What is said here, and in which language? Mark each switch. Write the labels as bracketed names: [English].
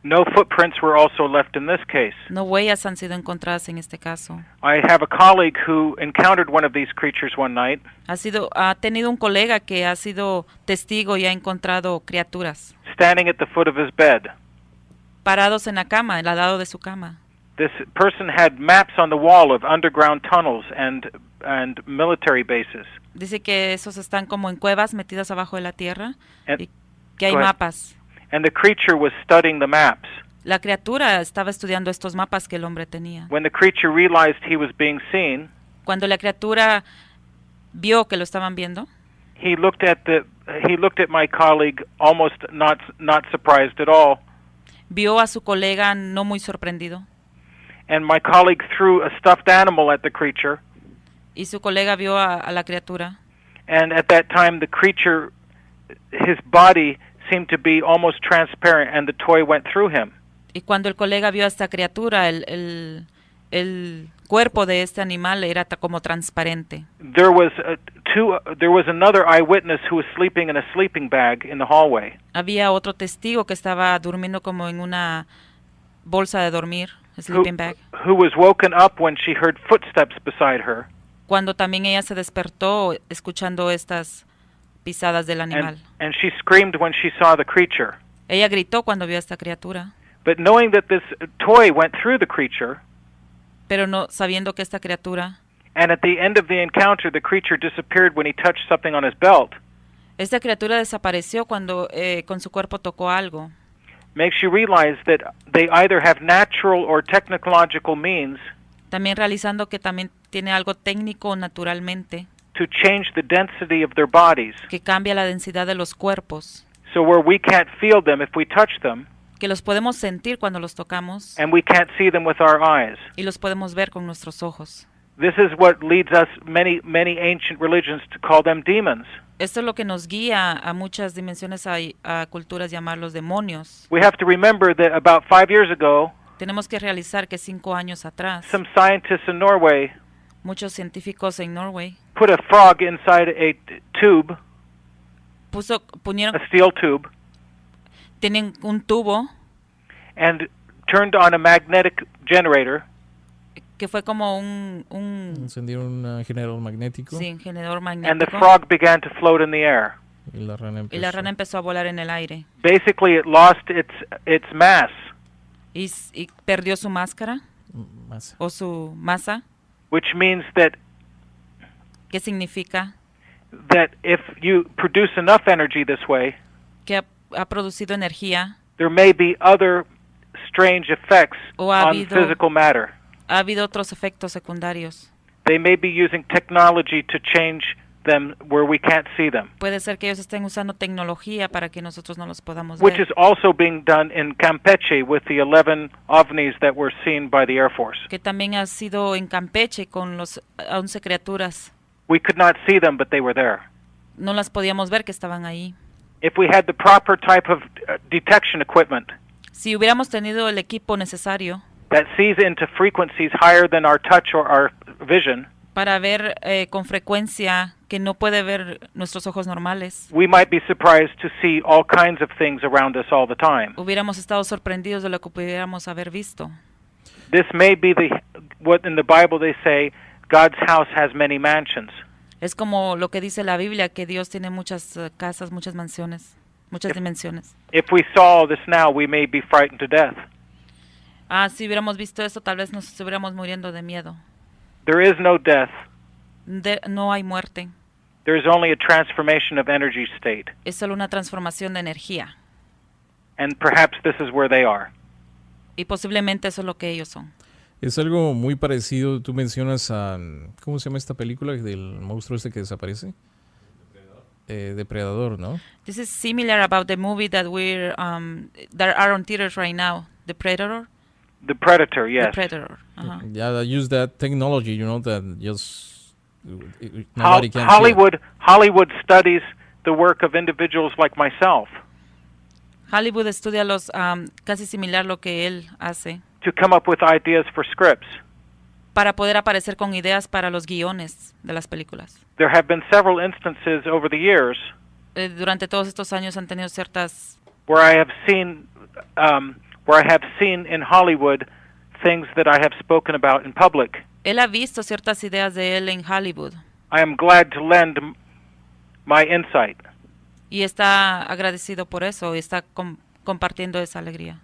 [English] No footprints were also left in this case. [Spanish] No huellas han sido encontradas en este caso. [English] I have a colleague who encountered one of these creatures one night. [Spanish] Ha tenido un colega que ha sido testigo y ha encontrado criaturas [English] Standing at the foot of his bed. [Spanish] parados en la cama, al lado de su cama. [English] This person had maps on the wall of underground tunnels and military bases. [Spanish] Dice que esos están como en cuevas metidas abajo de la tierra [English] And- [Spanish] y que hay [English] go ahead. [Spanish] mapas. [English] And the creature was studying the maps. [Spanish] La criatura estaba estudiando estos mapas que el hombre tenía. [English] When the creature realized he was being seen, [Spanish] Cuando la criatura vio que lo estaban viendo, [English] he looked at my colleague almost not surprised at all. [Spanish] vio a su colega no muy sorprendido, [English] And my colleague threw a stuffed animal at the creature. [Spanish] y su colega vio a la criatura, [English] And at that time, the creature, his body seemed to be almost transparent, and the toy went through him. [Spanish] y cuando el colega vio a esta criatura, el cuerpo de este animal era como transparente. [English] There was another eyewitness who was sleeping in a sleeping bag in the hallway. [Spanish] Había otro testigo que estaba durmiendo como en una bolsa de dormir. [English] sleeping bag. Who was woken up when she heard footsteps beside her. [Spanish] Cuando también ella se despertó escuchando estas pisadas del animal. [English] And she screamed when she saw the creature. [Spanish] Ella gritó cuando vio a esta criatura. [English] But knowing that this toy went through the creature, [Spanish] pero no sabiendo que esta criatura, [English] and at the end of the encounter the creature disappeared when he touched something on his belt. [Spanish] Esta criatura desapareció cuando con su cuerpo tocó algo. [English] Makes you realize that they either have natural or technological means. [Spanish] También realizando que también tiene algo técnico o naturalmente. [English] To change the density of their bodies. [Spanish] Que cambia la densidad de los cuerpos. [English] So where we can't feel them if we touch them. [Spanish] Que los podemos sentir cuando los tocamos. [English] And we can't see them with our eyes. [Spanish] Y los podemos ver con nuestros ojos. [English] This is what leads us many ancient religions to call them demons. [Spanish] Esto es lo que nos guía a muchas dimensiones a culturas llamarlos demonios. [English] We have to remember that about 5 years ago, [Spanish] tenemos que realizar que 5 años atrás, [English] some scientists in Norway, [Spanish] muchos científicos en Norway, put a frog inside a tube, ponieron, a steel tube, tienen un tubo, and turned on a magnetic generator. Que fue como encendieron un generador magnético. Sí, un generador magnético. [English] And the frog began to float in the air. [Spanish] Y la rana empezó a volar en el aire. [English] Basically, it lost its mass. [Spanish] Y perdió su máscara. O su masa. [English] Which means that. [Spanish] ¿Qué significa? [English] That if you produce enough energy this way. [Spanish] Que ha producido energía. [English] There may be other strange effects on physical matter. [Spanish] Ha habido otros efectos secundarios. [English] They may be using technology to change them where we can't see them. [Spanish] Puede ser que ellos estén usando tecnología para que nosotros no los podamos ver. [English] Which [Spanish] ver. [English] is also being done in Campeche with the 11 ovnis that were seen by the Air Force. [Spanish] Que también ha sido en Campeche con los 11 criaturas. [English] We could not see them, but they were there. [Spanish] No las podíamos ver, que estaban ahí. [English] If we had the proper type of detection equipment. [Spanish] Si hubiéramos tenido el equipo necesario. [English] That sees into frequencies higher than our touch or our vision. [Spanish] Para ver con frecuencia que no puede ver nuestros ojos normales. [English] We might be surprised to see all kinds of things around us all the time. [Spanish] Hubiéramos estado sorprendidos de lo que pudiéramos haber visto. [English] This may be what in the Bible they say, God's house has many mansions. [Spanish] Es como lo que dice la Biblia, que Dios tiene muchas casas, muchas mansiones, muchas dimensiones. [English] If we saw this now, we may be frightened to death. [Spanish] Si hubiéramos visto esto, tal vez nos estuviéramos muriendo de miedo. [English] There is no death. [Spanish] No hay muerte. [English] There is only a transformation of energy state. [Spanish] Es solo una transformación de energía. [English] And perhaps this is where they are. [Spanish] Y posiblemente eso es lo que ellos son. Es algo muy parecido, tú mencionas a... ¿Cómo se llama esta película del monstruo este que desaparece? Depredador, ¿no? [English] This is similar about the movie that that are on theaters right now, The Predator. The Predator, yes. The Predator. Yeah, they use that technology, that just nobody can Hollywood studies the work of individuals like myself. [Spanish] Hollywood estudia casi similar lo que él hace. [English] To come up with ideas for scripts. [Spanish] Para poder aparecer con ideas para los guiones de las películas. [English] There have been several instances over the years. [Spanish] Durante todos estos años han tenido ciertas. [English] Where I have seen in Hollywood things that I have spoken about in public. [Spanish] Él ha visto ciertas ideas de él en Hollywood. [English] I am glad to lend my insight. [Spanish] Y está agradecido por eso y está compartiendo esa alegría.